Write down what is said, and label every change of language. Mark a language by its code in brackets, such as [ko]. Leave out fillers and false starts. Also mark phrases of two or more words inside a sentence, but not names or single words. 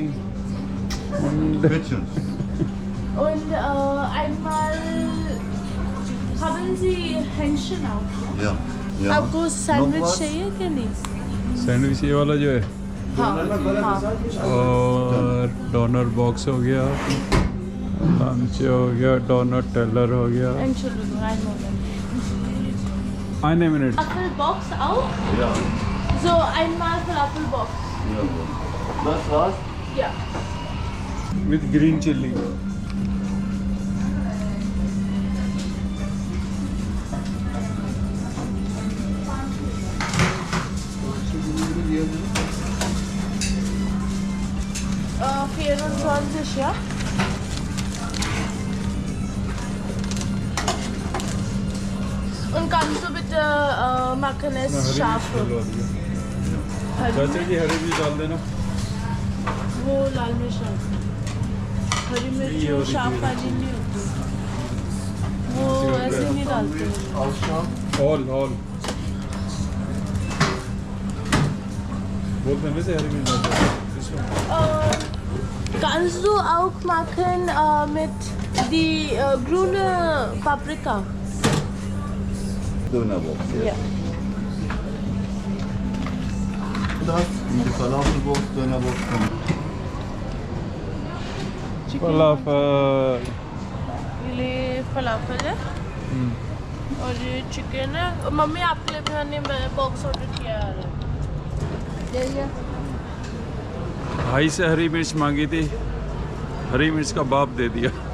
[de] Und einmal haben Sie Hähnchen auch? Ja. [hi] आपको सैंडविच चाहिए कि नहीं? सैंडविच ये वाला जो है हाँ और डोनर बॉक्स हो गया, लंच हो गया, डोनट टेलर हो गया। [de] Entschuldigung, einen Moment. Eine Minute. Apfelbox auch? Ja. So, einmal Apfelbox. Ja. Das war's? Ja. [en] With green chili. [de] Vier und 20, ja? Und kannst du bitte machen es scharf? [hi] चाचा जी हरी भी डाल देना। वो लाल मिर्च डालते हैं। हरी मिर्च ये और शार्प ये। वाली नहीं होती, वो ऐसे नहीं डालते हैं। ऑल बोलते हैं से हरी भी डाल देना। [de] Kannst du auch machen mit die grüne Paprika? Dönerbox. Ja. Das in die Falafelbox, Dönerbox kommt. [hi] फलाफल ये फलाफल है और ये चिकन है। और मम्मी आपके लिए भी मैंने [en] box order [hi] किया है। भाई से हरी मिर्च मांगी थी, हरी मिर्च का बाप दे दिया।